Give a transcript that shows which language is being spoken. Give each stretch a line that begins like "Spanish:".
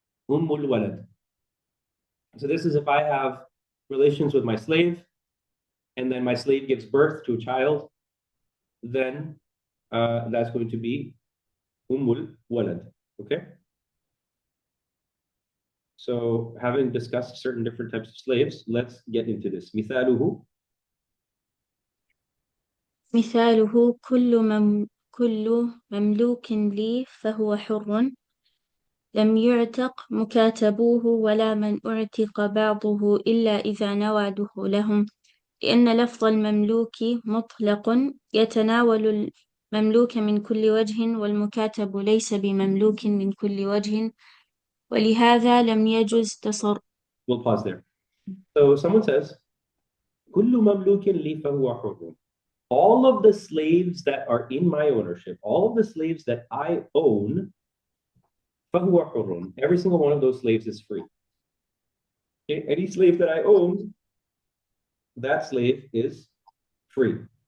English: Ummul walad. So this is if I have relations with my slave, and then my slave gives birth to a child, then that's going to be ummul walad, okay? So having discussed certain different types of slaves, let's get into this.
Arabic: مثاله كل مملوك لي فهو حر لم يعتق مكاتبوه ولا من أعتق بعضه إلا إذا نوى دخولهم لأن لفظ المملوك مطلق يتناول المملوك من كل وجه والمكاتب ليس بمملوك من كل وجه ولهذا لم يجز تصرف.
English: We'll pause there. So someone says,
Arabic: كل مملوك لي فهو حر.
English: All of the slaves that are in my ownership, all of the slaves that I own, فهو حر. Every single one of those slaves is free. Okay? Any slave that I own, that slave is free.